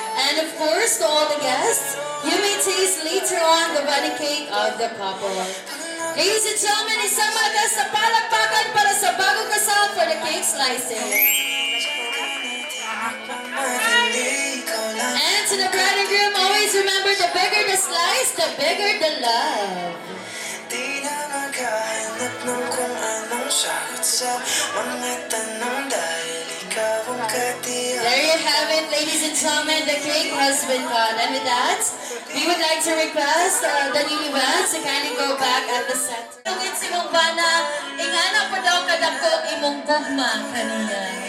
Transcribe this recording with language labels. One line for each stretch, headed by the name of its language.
English: And of course, to all the guests, you may taste later on the wedding cake of the couple. Ladies and gentlemen,
Filipino: isang malakas na palakpakan para sa bagong kasal
English: for the cake slicing. And to the bride and groom, always remember the bigger the slice, the bigger the love.
Filipino: Di na maghahanap ng kung anong sagot sa mga tanong dahil ikaw ang katiyan.
English: There you have it, ladies and gentlemen, the cake has been cut. And with that, we would like to request the newlyweds to kindly go back at the center.
Cebuano: Tungin si mong bana, ingana pa daw kadakog imong gugma kaniya.